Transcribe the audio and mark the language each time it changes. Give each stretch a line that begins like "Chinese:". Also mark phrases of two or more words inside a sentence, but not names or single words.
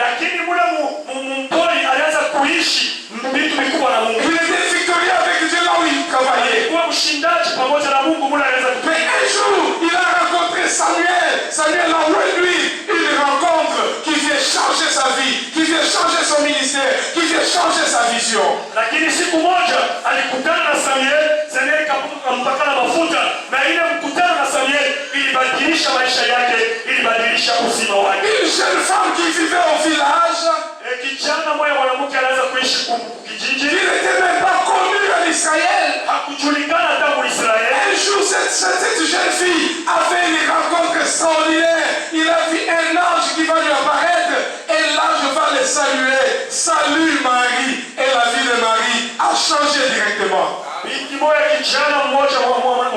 French: Il était victorieux avec Dieu là où il travaillait. Mais un jour, il a rencontré Samuel. Samuel a lui une rencontre qui vient changer sa vie, qui vient changer son ministère, qui vient changer sa vision.
Swahili: Lakini siku moja alikutana na Samuel kampakana mafuta, na ile mkutano na Samuel ilibadilisha maisha yake, ilibadilisha uzima wake.
French: Une jeune femme qui vivait au village,
Swahili: kijana mmoja mwanamke anaweza kuishi kijiji,
French: il n'était même pas connu en Israël.
Swahili: Hakujulikana hata mu Israeli.
French: Un jour, cette jeune fille a fait une rencontre extraordinaire. Il a vu un ange qui va lui apparaître et l'ange va le saluer. Salut Marie. Et la vie de Marie a changé directement.
Swahili: Binti moja kijana mmoja